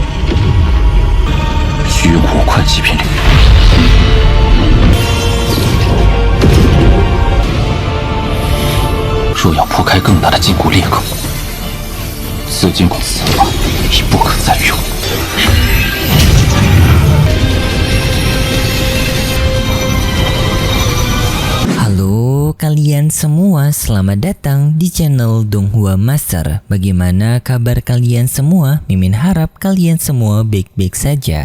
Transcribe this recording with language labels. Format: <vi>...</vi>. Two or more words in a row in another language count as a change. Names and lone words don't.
<zh>虚无快极片领域。若要铺开更大的禁锢裂口，此禁锢此法已不可再用。</zh> <id>Halo kalian semua, selamat datang di channel Donghua Master. Bagaimana kabar kalian semua? Mimin harap kalian semua baik-baik saja.</id>